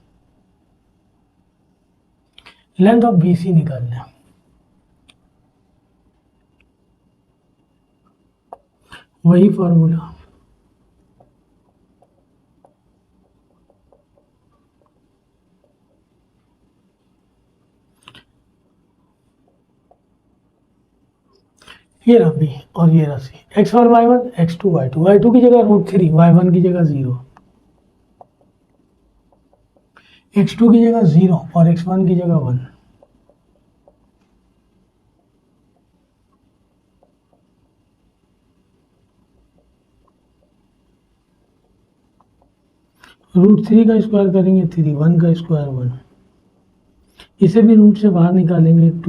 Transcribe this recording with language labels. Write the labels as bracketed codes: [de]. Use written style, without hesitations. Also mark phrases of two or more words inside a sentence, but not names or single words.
[en] length of BC [hi] निकालना है, वही फॉर्मूला। ये रहा बी और ये रहा सी। x1 y1 x2 y2, y2 की जगह √3, y1 की जगह 0, x2 की जगह 0 और x1 की जगह 1। √3 का स्क्वायर करेंगे 3, 1 का स्क्वायर 1, इसे भी रूट से बाहर निकालेंगे 2।